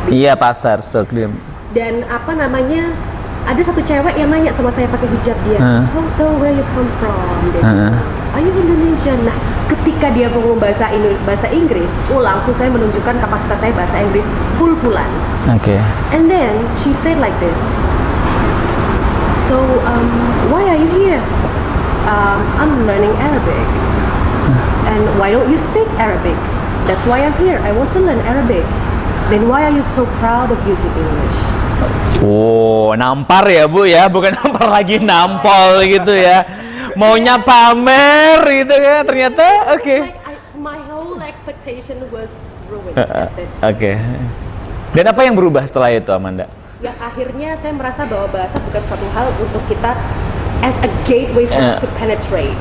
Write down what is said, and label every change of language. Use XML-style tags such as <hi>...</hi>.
<id>Iya, pasar souk. Dan ada satu cewek yang nanya sama saya pakai hijab dia,</id> <en>"Oh, so where you come from?" "Are you Indonesian?"</en> <id>Nah, ketika dia ngomong bahasa Inggris, langsung saya menunjukkan kapasitas saya bahasa Inggris full-fullan.</id> <en>Okay. And then she said like this, "So, why are you here?" "I'm learning Arabic." "And why don't you speak Arabic?" "That's why I'm here. I want to learn Arabic." "Then why are you so proud of using English?"</en> <id>Oh, nampar ya Bu ya, bukan nampar lagi, nampol gitu ya. Maunya pamer gitu ya, ternyata oke.</id> <en>My whole expectation was ruined at that time.</en> <id>Oke. Dan apa yang berubah setelah itu, Amanda? Ya, akhirnya saya merasa bahwa bahasa bukan suatu hal untuk kita</id> <en>as a gateway for us to penetrate.</en>